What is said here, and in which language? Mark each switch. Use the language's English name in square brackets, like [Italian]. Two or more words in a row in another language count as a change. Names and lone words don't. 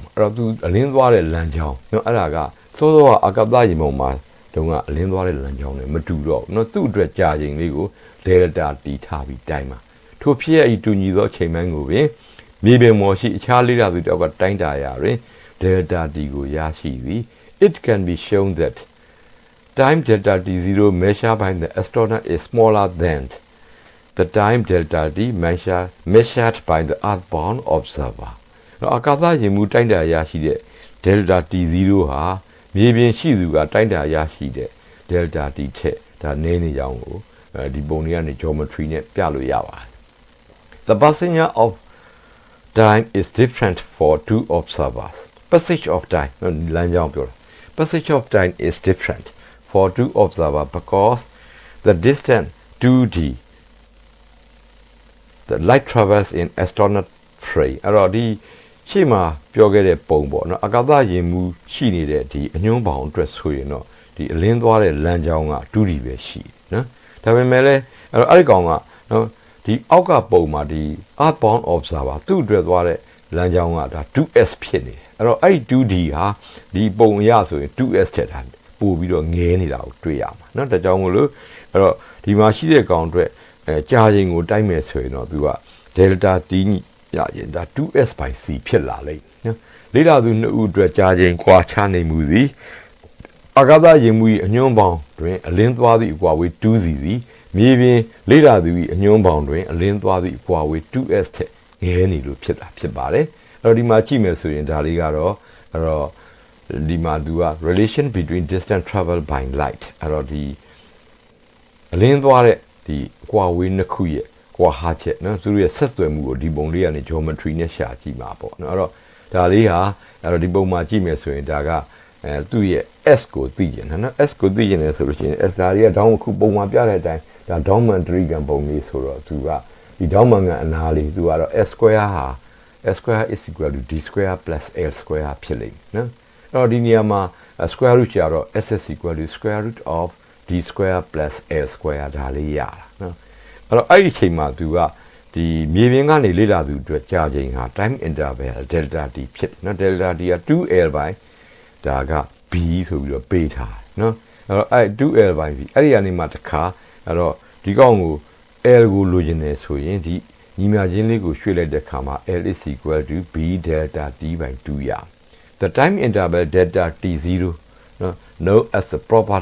[Burmese] မှာအဲ့တော့သူအလင်းသွားတဲ့လမ်းကြောင်းနော်အဲ့ဒါကစောစောကအာကသရေပုံမှာတုန်းကအလင်းသွားတဲ့လမ်းကြောင်းနဲ့မတူတော့ဘူးနော်သူ့အတွက်ကြာချိန်လေးကို delta t ထားပြီး တိုင်းမှာထိုဖြစ်ရဤတူညီသောချိန်ပိုင်းကိုပင်မြေပြင်ပေါ်ရှိအခြားလေးလာသူတယောက်ကတိုင်းတာရာတွင် delta t ကိုရရှိသည် [English] it can be shown that time delta t0 measured by the astronaut is smaller than the time delta t measured by the earthbound observer [Burmese] အာကာသယာဉ်မှူးတိုင်းတာရရှိတဲ့ delta t0 ဟာမြေပြင်ရှိသူကတိုင်းတာရရှိတဲ့ delta t ထက်ဒါနည်းနေကြောင်းကိုဒီပုံတွေကနေ geometry နဲ့ပြလို့ရပါတယ် [English] The passage of time is different for two observers passage of time [Burmese] လမ်းကြောင်းပြောတာ [English] passage of time is different for two observers because the distance 2d the light travels in astronaut frame [Burmese] အဲ့တော့ဒီရှေ့မှာပြောခဲ့တဲ့ပုံပေါ့နော်အာကာသယာဉ်မှူးရှိနေတဲ့ဒီအညွှန်းပေါင်အတွက်ဆိုရင်တော့ဒီအလင်းသွား တဲ့လမ်းကြောင်းက 2d ပဲရှိနော်ဒါပေမဲ့လည်းအဲ့ဒီကောင်ကနော်ဒီအောက်ကပုံမှာဒီ [English] earthbound observer [Burmese] သူ့အတွက်သွားတဲ့လမ်းကြောင်းကဒါ 2s ဖြစ်နေတယ်အဲ့တော့အဲ့ဒီ 2d ဟာဒီပုံအရဆိုရင် 2s ထက်တာပို့ပြီးတော့ငဲနေတာကိုတွေ့ရမှာเนาะဒါကြောင့်မို့လို့အဲ့တော့ဒီမှာရှိတဲ့ကောင်အတွက်ကြာချိန်ကိုတိုက်မယ်ဆိုရင်တော့သူက delta t ရရင်ဒါ 2s by c ဖြစ်လာလိမ့်နော်လေ့လာသူနှစ်ဦးအတွက်ကြာချိန်ကွာခြားနေမှုသည်အာကာသယာ ဉ်မှူး၏အညွှန်းပေါင်းတွင်အလင်းသွားသည့်အကွာဝေး 2c သည်မြေပြင်လေ့လာသူ၏အညွှန်းပေါင်းတွင်အလင်းသွားသည့်အကွာဝေး 2s ထက်ငဲနေလို့ဖြစ်ပါတယ်အဲ့တော့ဒီမှာကြည့်မယ်ဆိုရင်ဒါလေးကတော့အဲ့တော့ဒီမှာသူက [English] relation between distance travel by light [Burmese] အဲ့တော့ဒီအလင်းသွားတဲ့ဒီအကွာဝေးနှစ်ခုရဲ့ကွာဟာချက်နော်သူတို့ရဲ့ဆက်သွယ်မှုကိုဒီပုံလေးကနေ geometry နဲ့ရှာကြည့်မှာပေါ့နော်အဲ့တော့ဒါလေးဟာအဲ့တော့ဒီပုံမှာကြည့်မယ်ဆိုရင်ဒါက သူ့ရဲ့ s ကိုသိကျင်တယ်နော် s ကိုသိကျင်တယ်ဆိုလို့ရှိရင် s ဓာတ်တွေကဒေါင်းအခုပုံမှာပြတဲ့အတိုင်းဒါဒေါင်းမန်တရိကန်ပုံလေးဆိုတော့သူကဒီဒေါင်းမန်ကအနာလေးသူကတော့ [English] s square [Burmese] ဟာ [English] s square is equal to d square plus l square [Burmese] ဖြစ်လိမ့်မယ်နော်အဲ့တော့ဒီနေရာမှာ [English] square root [Burmese] ကျတော့ [English] s is equal to square root of d square plus l square [Burmese] ဒါလေးရတာနော်အဲ့တော့အဲ့ဒီချိန်မှာသူကဒီမြေပြင်ကနေလေ့လာသူအတွက်ကြာချိန်ဟာ [English] time interval delta t [Burmese] ဖြစ်နော် delta t က 2l by ဒါက b ဆိုပြီးတော့ပေးထားတယ်နော်အဲ့တော့အဲ့ 2l by b အဲ့ဒီကနေမှ တစ်ခါအဲ့တော့ဒီကောင်ကို l ကိုလိုချင်တယ်ဆိုရင်ဒီညီမချင်းလေးကိုရွှေ့လိုက်တဲ့ခါမှာ [English] l is equal to b delta t by 2 [Burmese] ရ [English] the time interval delta t0 [Burmese] နော် [English] known as the proper